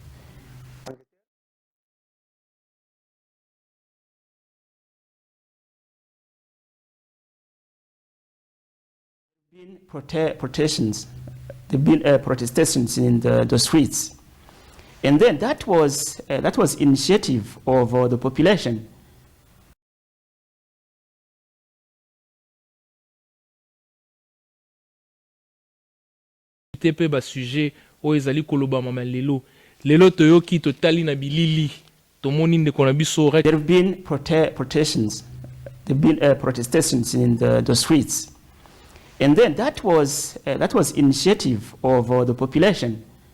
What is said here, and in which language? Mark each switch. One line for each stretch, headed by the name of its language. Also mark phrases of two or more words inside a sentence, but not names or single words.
English: protestations, there have been protestations in the streets, and then that was initiative of the population.
Lingala: Pe ba sujet o ezali koloba mama lelo toyoki totali na bilili tomoni ndeko na biso.
English: There have been protestations, there have been protestations in the streets. And then that was initiative of the population.